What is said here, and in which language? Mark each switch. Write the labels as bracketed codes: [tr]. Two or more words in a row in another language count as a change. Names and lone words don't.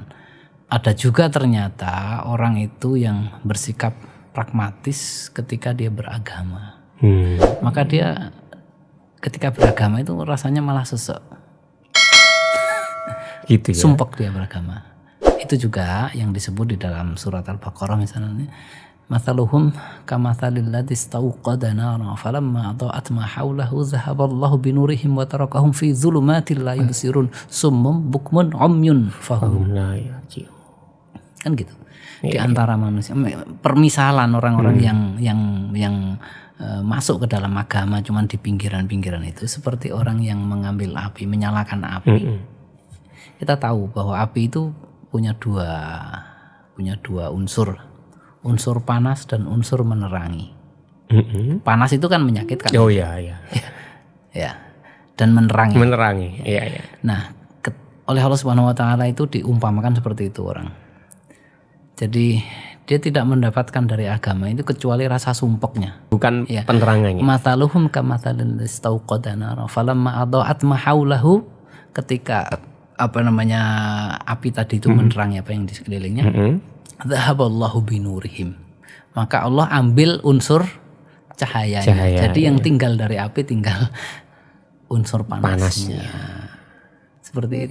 [id] Ada juga ternyata orang itu yang bersikap pragmatis ketika dia beragama. Maka dia ketika beragama itu rasanya malah sesek. Gitu ya. Sumpek dia beragama. Itu juga yang disebut di dalam surat Al-Baqarah misalnya, [ar] مثلهم كمثل الذي استوقد نارا فلما أضاءت ما حوله ذهب الله بنورهم وتركهم في ظلمات لا يبصرون صم بكم عمي فهم لا يرجعون. [id] Kan gitu. Di antara manusia permisalan orang-orang yang masuk ke dalam agama cuman di pinggiran-pinggiran itu seperti orang yang mengambil api, menyalakan api. Kita tahu bahwa api itu punya dua unsur panas dan unsur menerangi. Panas itu kan menyakitkan. Oh iya. Ya. Dan menerangi. Iya. Nah, oleh Allah [ar] سبحانه وتعالى [id] itu diumpamakan seperti itu orang. Jadi dia tidak mendapatkan dari agama itu kecuali rasa sumpeknya. Bukan penerangannya. [ar] مثلهم كمثل استوقد نارا فلما أضاءت ما حوله, [id] ketika api tadi itu menerangi apa yang di sekelilingnya. [ar] ذهب الله بنورهم. [id] Maka Allah ambil unsur cahayanya. Jadi yang tinggal dari api tinggal unsur panasnya. Seperti itu.